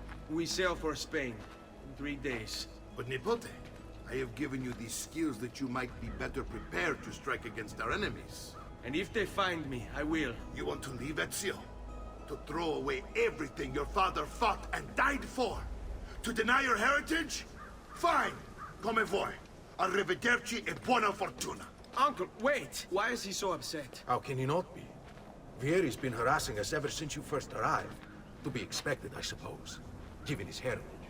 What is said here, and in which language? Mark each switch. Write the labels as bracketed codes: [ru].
[en] We sail for Spain in 3 days. But Nipote, I have given you these skills that you might be better prepared to strike against our enemies. And if they find me, I will. You want to leave Ezio? To throw away everything your father fought and died for? To deny your heritage? Fine. [it] Come vuoi. Arrivederci e buona fortuna. [en] Uncle, wait! Why is he so upset? How can he not be? Vierre's been harassing us ever since you first arrived. To be expected, I suppose, given his heritage.